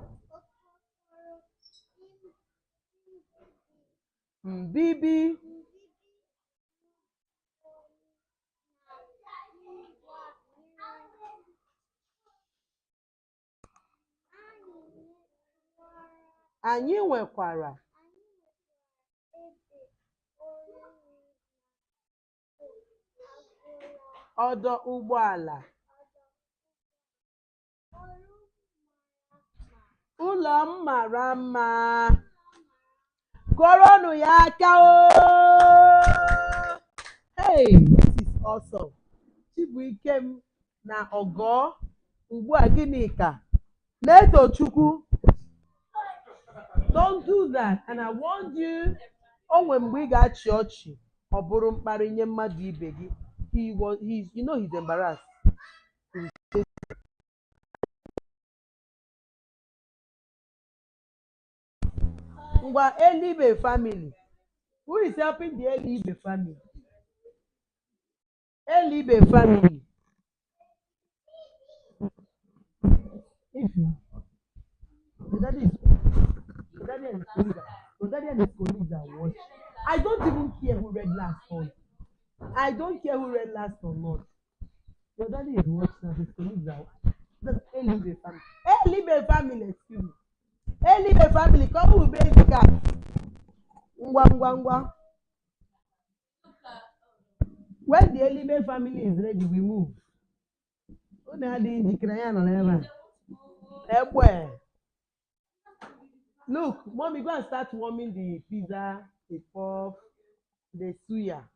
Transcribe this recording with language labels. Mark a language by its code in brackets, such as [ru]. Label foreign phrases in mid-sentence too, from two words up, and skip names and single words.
[ig] mbibi, anyị nwekwara ọdọ ụgbọala. Ụlọ m mara mma. Kụọrọnụ ya aka o. [en] Hey, this is awesome. [ig] Chibuikem na Ogo. Ugbu a gịnị ka? Na-eto Chukwu. [en] Don't do that. And I warned you. [ig] Onwe mgbe ị ga-achị ọchị ọ bụrụ mkparị nye mmadụ ibe gị. [en] He's embarrassed. [ig] Ngwa Elibe family. [en] Who is helping the Elibe family? Elibe family. If the daddy and his colleagues are watching. I don't even care who read last or not. Your daddy is watching and his colleagues are watching. That's Elibe family. Elibe family, excuse me. Elibe family, come with basic cat. [ig] Ngwa. [en] When the Elibe family is ready, we move. Look, mommy, go and start warming the pizza, the puff, the suya.